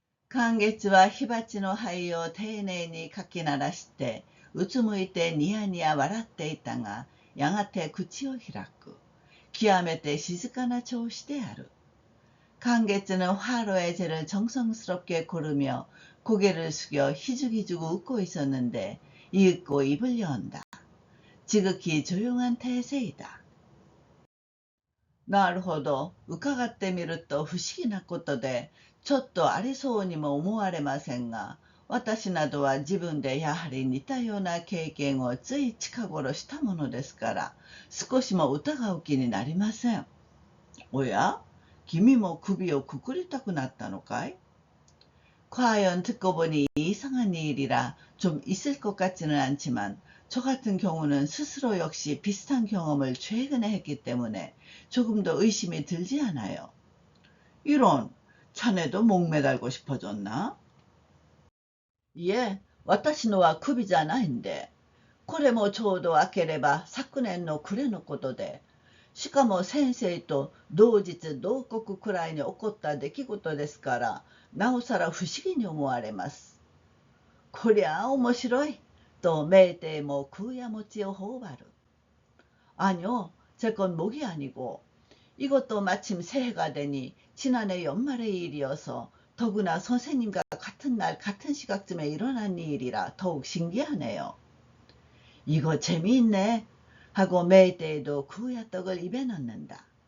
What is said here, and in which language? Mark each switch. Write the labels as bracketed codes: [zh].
[ja] 寛月は火鉢の灰を丁寧にかき鳴らして、うつむいてニヤニヤ笑っていたが、やがて口を開く。極めて静かな調子である。 [ko] 寛月の화로애제를 정성스럽게 고르며 고개를 숙여 희죽희죽 웃고 있었는데 이윽고 입을 여은다. 지극히 조용한 태세이다. [ja] なるほど。伺ってみると不思議なことで、ちょっとありそうにも思われませんが、私などは自分でやはり似たような経験をつい近頃したものですから、少しも疑う気になりません。おや、君も首をくくりたくなったのかい？ [ko] 과연 듣고 보니 이상한 일이라 좀 있을 것 같지는 않지만 저 같은 경우는 스스로 역시 비슷한 경험을 최근에 했기 때문에 조금 더 의심이 들지 않아요. 이런, 자네도 목매달고 싶어졌나? 예, [ja] 私のは首じゃないんで。これもちょうど明ければ昨年の暮れのことで、しかも先生と同日同刻くらいに起こった出来事ですから、なおさら不思議に思われます。こりゃあ面白い、とメーテイも空や餅を頬張る。 [ko] 아니요, 제 건 목이 아니고 이것도 마침 새해가 되니 지난해 연말의 일이어서 더구나 선생님과 같은 날 같은 시각쯤에 일어난 일이라 더욱 신기하네요. 이거 재미있네 하고 메이데이도 구야떡을 입에 넣는다.